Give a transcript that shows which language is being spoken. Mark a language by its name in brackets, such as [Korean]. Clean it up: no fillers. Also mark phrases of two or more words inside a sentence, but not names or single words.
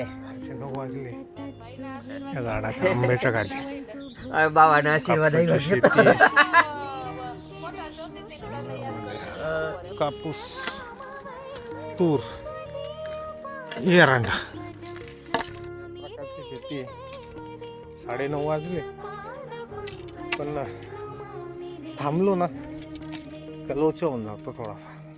[Marathi] 9 वाजले. या झाडाच्या आंब्याच्या खाली [Gujarati] બાબાના આશીર્વાદ આવ્યા છે. [Marathi] कापूस, तूर, एरंडा प्रकारची शेती आहे. 9:30 वाजले, पण थांबलो ना का लोचा होऊन जातो थोडासा.